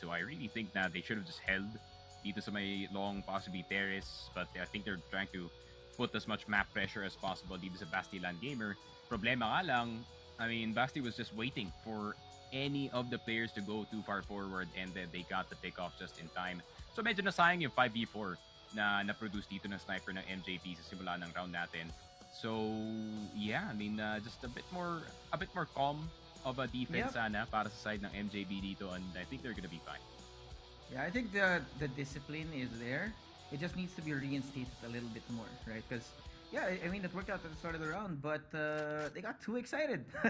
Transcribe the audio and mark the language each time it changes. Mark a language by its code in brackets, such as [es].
[en] So I really think na they should have just held [tl] dito sa may [en] long, possibly terrace, but I think they're trying to put as much map pressure as possible [tl] dito sa [en] BASTEA LAN gamer. [tl] Problema nga lang, [en] I mean, Basti was just waiting for any of the players to go too far forward, and then they got the pick off just in time. [tl] So medyo nasayang yung 5v4 na na-produce dito ng sniper ng MJP sa simula ng round natin. [en] So yeah, I mean, just a bit more calm of a defense [tl] sana para sa side ng MJB dito, [en] and I think they're gonna be fine. Yeah, I think the discipline is there. It just needs to be reinstated a little bit more, right? Because yeah, I mean, it worked out at the start of the round, but they got too excited.